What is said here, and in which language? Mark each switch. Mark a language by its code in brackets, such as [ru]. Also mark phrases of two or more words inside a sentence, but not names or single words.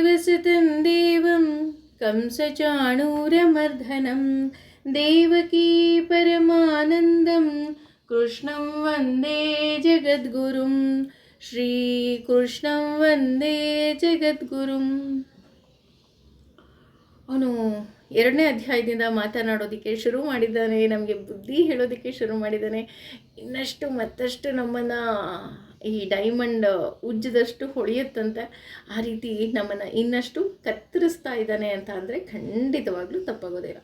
[sa] ವ್ಯಾಸಂ ದೇವಂ ಕಂಸಚಾಣೂರಮರ್ದನಂ ದೇವಕೀ ಪರಮಾನಂದಂ ಕೃಷ್ಣಂ ವಂದೇ ಜಗದ್ಗುರುಂ ಶ್ರೀಕೃಷ್ಣಂ ವಂದೇ ಜಗದ್ಗುರುಂ. [kn] ಅವನು 2ನೇ ಅಧ್ಯಾಯದಿಂದ ಮಾತನಾಡೋದಕ್ಕೆ ಶುರು ಮಾಡಿದ್ದಾನೆ, ನಮಗೆ ಬುದ್ಧಿ ಹೇಳೋದಕ್ಕೆ ಶುರು ಮಾಡಿದ್ದಾನೆ. ಇನ್ನಷ್ಟು ಮತ್ತಷ್ಟು ನಮ್ಮನ್ನು ಈ ಡೈಮಂಡ್ ಉಜ್ಜದಷ್ಟು ಹೊಳೆಯುತ್ತಂತೆ, ಆ ರೀತಿ ನಮ್ಮನ್ನು ಇನ್ನಷ್ಟು ಕತ್ತರಿಸ್ತಾ ಇದ್ದಾನೆ ಅಂತ ಅಂದರೆ ಖಂಡಿತವಾಗ್ಲೂ ತಪ್ಪಾಗೋದಿಲ್ಲ.